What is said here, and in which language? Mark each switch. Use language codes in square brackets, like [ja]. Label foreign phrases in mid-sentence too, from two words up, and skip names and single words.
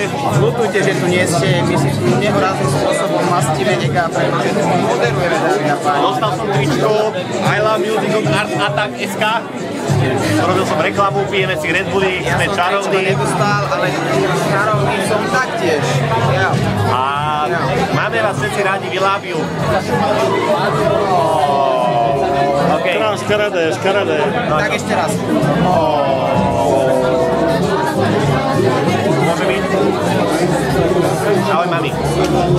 [sk] Ľutujte, že tu nie ste, my si tu nehorázným spôsobom mastíme ega, pretože tu moderujeme, dámy a páni. Dostal som tričko I Love Music od Art Attack SK. Robil som reklamu, pijeme si Red Bulli, sme čarovní. Ja som nedostal, ale čarovný som taktiež. Ja. A máme vás všetci rádi, [en] we love you. [sk] Okay. Škaredé. Tak ešte raz. Môže byť? Ahoj, mami.